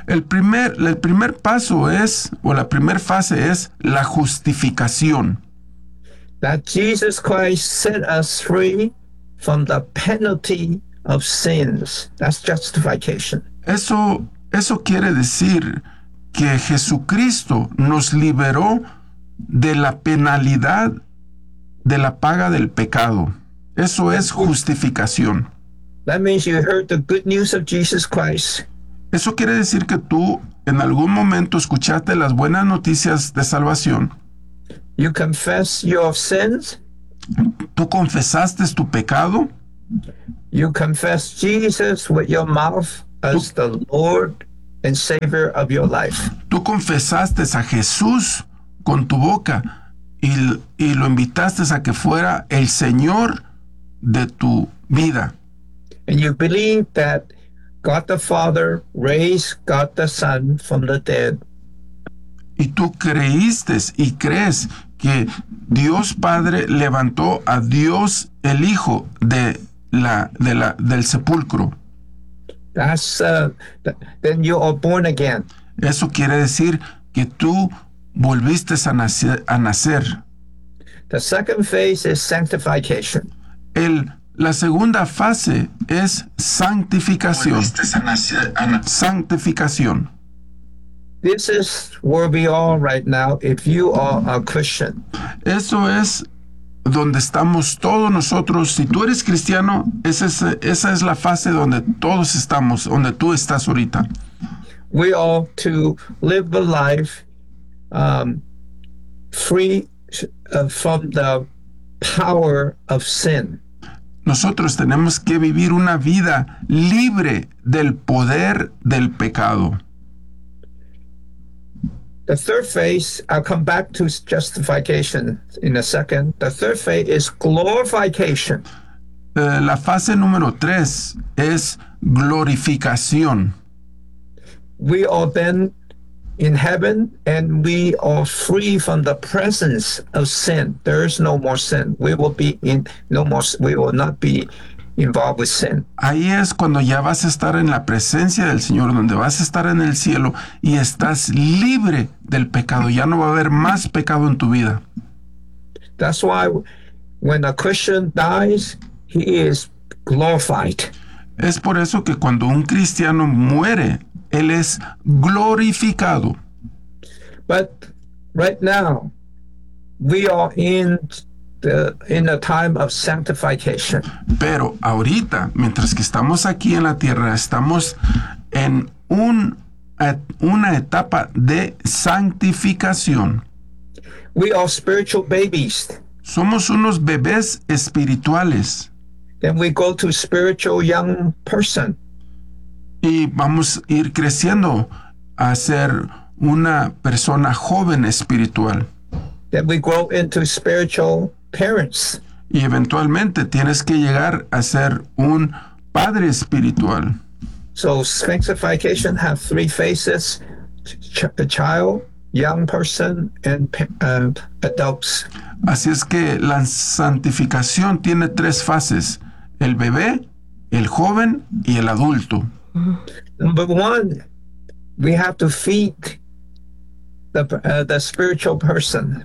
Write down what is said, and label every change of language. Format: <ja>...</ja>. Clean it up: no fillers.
<es>El primer paso es, o la primera fase es, la justificación.</es> <en>That Jesus Christ set us free from the penalty of sins. That's justification.</en> <es>Eso quiere decir que Jesucristo nos liberó de la penalidad de la paga del pecado. Eso es justificación.</es> <en>That means you heard the good news of Jesus Christ.</en> <es>Eso quiere decir que tú en algún momento escuchaste las buenas noticias de salvación.</es> <en>You confess your sins.</en> <es>Tú confesaste tu pecado.</es> <en>You confess Jesus with your mouth as the Lord and savior of your life.</en> <es>Tú confesaste a Jesús con tu boca y lo invitaste a que fuera el Señor de tu vida.</es> <en>And you believe that God the Father raised God the Son from the dead.</en> <es>Y tú creíste y crees que Dios Padre levantó a Dios el Hijo de la, de la, del sepulcro.</es> <en>That's, then you are born again.</en> <es>Eso quiere decir que tú volviste a nacer.</es> <en>The second phase is sanctification.</en> <es>El, la segunda fase es santificación. Santificación.</es> <en>This is where we are right now if you are a Christian.</en> <es>Eso es donde estamos todos nosotros. Si tú eres cristiano, esa es la fase donde todos estamos, donde tú estás ahorita.</es> <en>We are to live a life free from the power of sin.</en> <es>Nosotros tenemos que vivir una vida libre del poder del pecado.</es> <en>The third phase, I'll come back to justification in a second. The third phase is glorification.</en> <es>La fase número tres es glorificación.</es> <en>We are then in heaven and we are free from the presence of sin. There is no more sin. We will be in no more, we will not be involved with sin.</en> <es>Ahí es cuando ya vas a estar en la presencia del Señor, donde vas a estar en el cielo y estás libre del pecado. Ya no va a haber más pecado en tu vida.</es> <en>That's why when a Christian dies, he is glorified.</en> <es>Es por eso que cuando un cristiano muere, él es glorificado.</es> <en>But right now, we are in a time of sanctification.</en> <es>Pero ahorita, mientras que estamos aquí en la tierra, estamos en una etapa de santificación.</es> <en>We are spiritual babies.</en> <es>Somos unos bebés espirituales.</es> <en>Then we go to spiritual young person.</en> <es>Y vamos a ir creciendo a ser una persona joven espiritual.</es> <en>Then we grow into spiritual parents.</en> <es>Y eventualmente tienes que llegar a ser un padre espiritual.</es> <en>So sanctification has three phases: a child, young person, and adults.</en> <es>Así es que la santificación tiene tres fases: el bebé, el joven y el adulto.</es> <en>Number one, we have to feed the spiritual person.</en>